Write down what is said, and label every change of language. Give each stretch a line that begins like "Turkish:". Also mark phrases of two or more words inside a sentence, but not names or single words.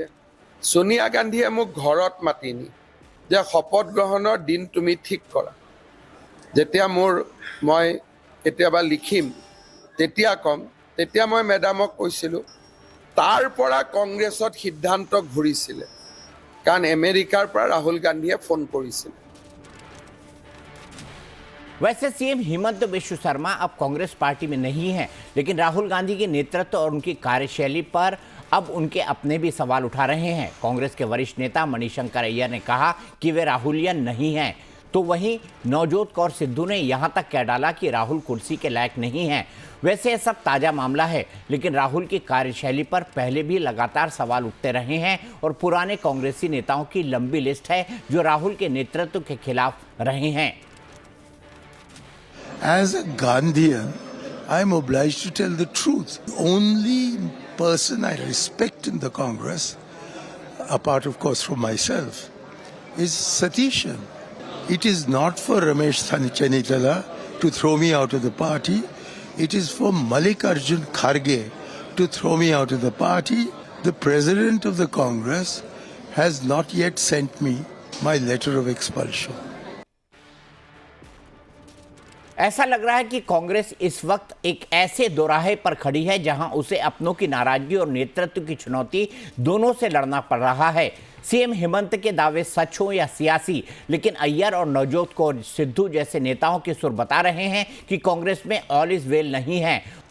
Assamese: সোনিয়া গান্ধীয়ে মোক ঘৰত মাতি নি যে শপত গ্ৰহণৰ দিন তুমি ঠিক কৰা। যেতিয়া মই কেতিয়াবা লিখিম তেতিয়া কম, তেতিয়া মই মেডামক কৈছিলোঁ, তাৰ পৰা কংগ্ৰেছত সিদ্ধান্ত ঘূৰিছিলে, কাৰণ আমেৰিকাৰ পৰা ৰাহুল গান্ধীয়ে ফোন কৰিছিল।
Hindi: वैसे सीएम हिमंत बिश्व शर्मा अब कांग्रेस पार्टी में नहीं है, लेकिन राहुल गांधी के नेतृत्व और उनकी कार्यशैली पर अब उनके अपने भी सवाल उठा रहे हैं। कांग्रेस के वरिष्ठ नेता मणिशंकर अय्यर ने कहा कि वे राहुलियन नहीं हैं, तो वहीं नवजोत कौर सिद्धू ने यहां तक कह डाला कि राहुल कुर्सी के लायक नहीं हैं। वैसे यह सब ताज़ा मामला है, लेकिन राहुल की कार्यशैली पर पहले भी लगातार सवाल उठते रहे हैं और पुराने कांग्रेसी नेताओं की लंबी लिस्ट है जो राहुल के नेतृत्व के खिलाफ रहे हैं।
English: As a Gandhian, I am obliged to tell the truth. The only person I respect in the Congress, apart of course from myself, is Satishan. It is not for Ramesh Chanitala to throw me out of the party. It is for Mallikarjun Kharge to throw me out of the party. The president of the Congress has not yet sent me my letter of expulsion.
Hindi: ऐसा लग रहा है कि कांग्रेस इस वक्त एक ऐसे दोराहे पर खड़ी है जहां उसे अपनों की नाराजगी और नेतृत्व की चुनौती दोनों से लड़ना पड़ रहा है। सीएम हिमंत के दावे सच हो या सियासी, लेकिन अय्यर और नवजोत कौर सिद्धू जैसे नेताओं के सुर बता रहे हैं कि कांग्रेस में
English: all is well
Hindi: नहीं है।